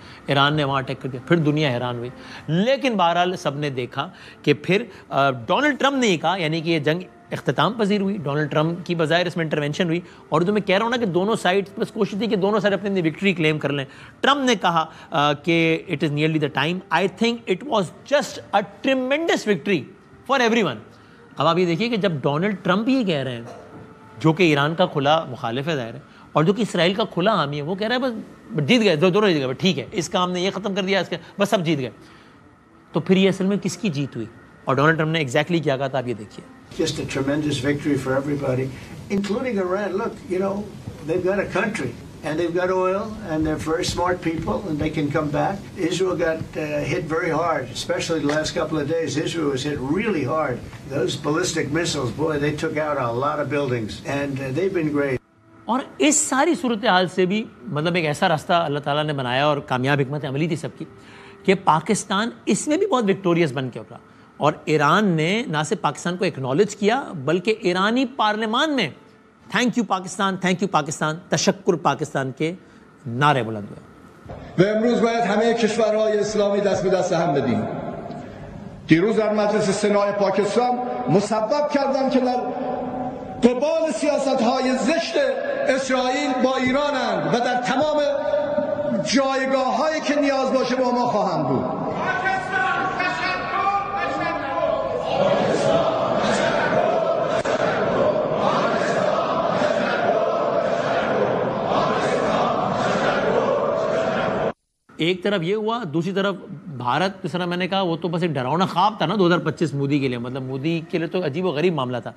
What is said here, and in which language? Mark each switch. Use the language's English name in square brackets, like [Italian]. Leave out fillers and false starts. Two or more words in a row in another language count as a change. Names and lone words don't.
[Urdu] ایران نے وہاں اٹیک کر دیا, پھر دنیا حیران ہوئی. لیکن بہرحال سب نے دیکھا کہ پھر ڈونلڈ ٹرمپ نے یہ کہا, یعنی کہ یہ جنگ اختتام پذیر ہوئی, ڈونلڈ ٹرمپ کی بظاہر اس میں انٹرونشن ہوئی, اور جو میں کہہ رہا ہوں نا کہ دونوں سائڈ بس کوشش تھی کہ دونوں سائڈ اپنی [English] victory claim [Urdu] کر لیں. ٹرمپ نے کہا کہ [English] it is nearly the time, I think it was just a tremendous victory for everyone. [Urdu] اب آپ یہ دیکھیے کہ جب ڈونلڈ ٹرمپ یہ کہہ رہے ہیں, جو کہ ایران کا کھلا مخالف ہے ظاہر ہے, اور جو کہ اسرائیل کا کھلا حامی ہے, وہ کہہ رہا ہے بس جیت گئے, دونوں جیت گئے, ٹھیک ہے اس کا ہم نے یہ ختم کر دیا, اس کے بس سب جیت گئے. تو پھر یہ اصل میں کس کی جیت ہوئی, اور ڈونلڈ ٹرمپ نے ایگزیکٹلی کیا کہا تھا, آپ یہ دیکھیے. [English] Just a tremendous victory for everybody, including Iran. Look, you know, they've got a country, and they've got oil, and they're very smart people, and they can come back. Israel got hit very hard, especially the last couple of days. Israel was hit really hard. Those ballistic missiles, boy, they took out a lot of buildings, and they've been great. [Urdu] اور اس ساری صورتحال سے بھی مطلب ایک ایسا راستہ اللہ تعالیٰ نے بنایا, اور کامیاب حکمت عملی تھی سب کی, کہ پاکستان اس میں بھی بہت وکٹوریس بن کے ابھرا. اور ایران نے نہ صرف پاکستان کو ایکنالج کیا, بلکہ ایرانی پارلیمان میں [English] thank you [Urdu] پاکستان, [English] thank you [Urdu] پاکستان, تشکر پاکستان کے نعرے بلند ہوئے. [Persian] و امروز باید همه کشورهای اسلامی دست به دست هم بدیم. دیروز در مجلس سنای پاکستان مسبب کردم که در قبال سیاست‌های زشت اسرائیل با ایرانند و در تمام جایگاه‌هایی که نیاز باشه با ما خواهند بود. [Urdu] ایک طرف یہ ہوا, دوسری طرف بھارت, جس طرح میں نے کہا وہ تو بس ایک ڈراؤنا خواب تھا نا 2025 مودی کے لیے, مطلب مودی کے لیے تو عجیب و غریب معاملہ تھا.